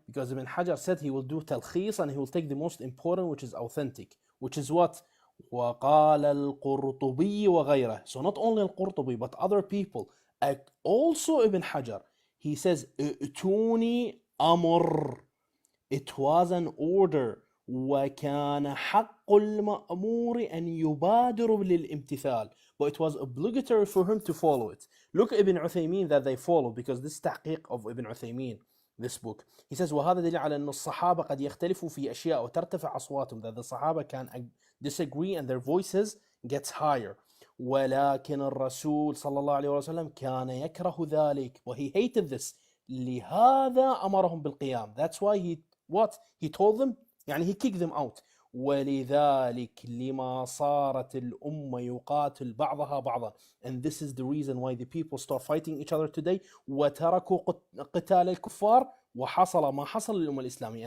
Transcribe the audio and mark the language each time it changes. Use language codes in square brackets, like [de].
[en] Because Ibn Hajar said he will do talkhis and he will take the most important, which is authentic, which is what? [ar] وَقَالَ الْقُرْطُبِيُّ وَغَيْرَهُ. [en] So not only Al-Qurtubi, but other people. Also Ibn Hajar. He says, [ar] ائتوني أمر. [en] It was an order. [ar] وكان حق المأمور أن يبادر للامتثال. [en] But it was obligatory for him to follow it. Look at Ibn Uthaymeen that they follow, because this تحقيق of Ibn Uthaymeen, this book. He says [ar] وهذا دليل على أن الصحابة قد يختلفوا في أشياء وترتفع أصواتهم, [en] that the Sahaba can disagree and their voices gets higher. [ar] ولكن الرسول صلى الله عليه وسلم كان يكره ذلك. [en] But he hated this. [ar] لهذا أمرهم بالقيام. [en] That's why he told them, يعني he kicked them out. [ar] ولذلك لما صارت الأمة يقاتل بعضها بعضا. [en] And this is the reason why the people start fighting each other today. [ar] وتركوا قتال الكفار وحصل ما حصل للأمة الإسلامية.